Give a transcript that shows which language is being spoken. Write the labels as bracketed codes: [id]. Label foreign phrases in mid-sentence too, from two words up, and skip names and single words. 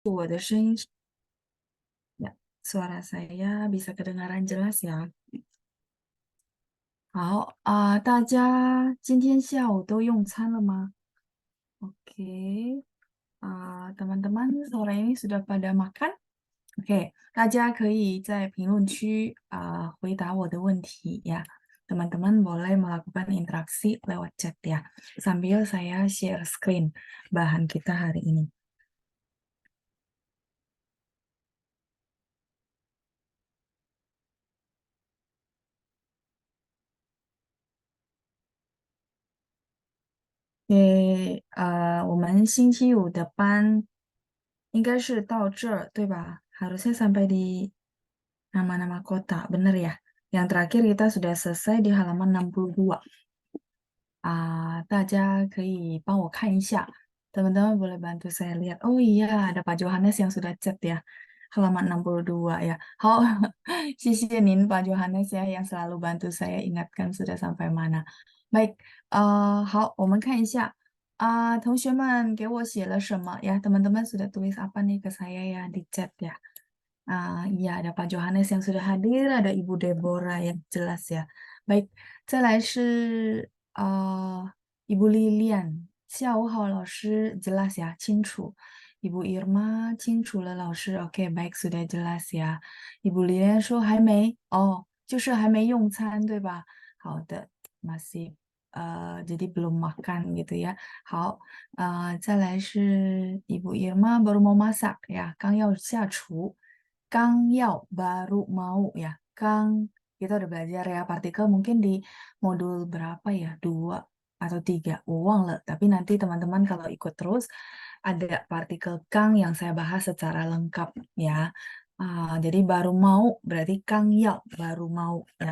[zh] 我的声音 [id] ya, suara saya bisa kedengaran jelas ya. [zh] 好大家今天下午都用餐了吗 [id] ？Oke, teman-teman sore ini sudah pada makan? Oke, [zh] 大家可以在评论区回答我的问题 ya. [id] Teman-teman boleh melakukan interaksi lewat chat ya. Sambil saya share screen bahan kita hari ini. [zh] 我们星期五的班应该是到这儿，对吧 ？ [id] Harusnya sampai di nama-nama kota, benar ya? Yang terakhir kita sudah selesai di halaman 62. [zh] 大家可以帮我看一下. [id] Teman-teman boleh bantu saya lihat. Oh iya, ada Pak Johannes yang sudah chat ya. Halaman 62 ya. [zh] 好，谢谢您 [id] Pak Johannes ya yang selalu bantu saya ingatkan sudah sampai mana. Baik, [zh] 好，我们看一下同学们给我写了什么 ya? [id] Teman-teman sudah tulis apa nih ke saya ya di chat ya? Iya, ada Pak Johannes yang sudah hadir, ada Ibu Deborah yang jelas ya. Baik, [zh] 再来是Ibu Lilian. 下午好，老师 [id] jelas ya, 清楚。Ibu Irma [zh] 清楚了，老师 [id] Oke, baik sudah jelas ya. [zh] Ibu Lilian 说还没，就是还没用餐，对吧？好的， [id] masih jadi belum makan gitu ya. [zh] 好，再来是 [id] Ibu Irma baru mau masak ya, [zh] 刚要下厨。 [id] 刚要 baru mau ya. Kita udah belajar ya partikel mungkin di modul berapa ya? 2 atau 3. [zh] 忘了. [id] Tapi nanti teman-teman kalau ikut terus ada partikel kang yang saya bahas secara lengkap ya. Jadi baru mau berarti kang yao baru mau ya.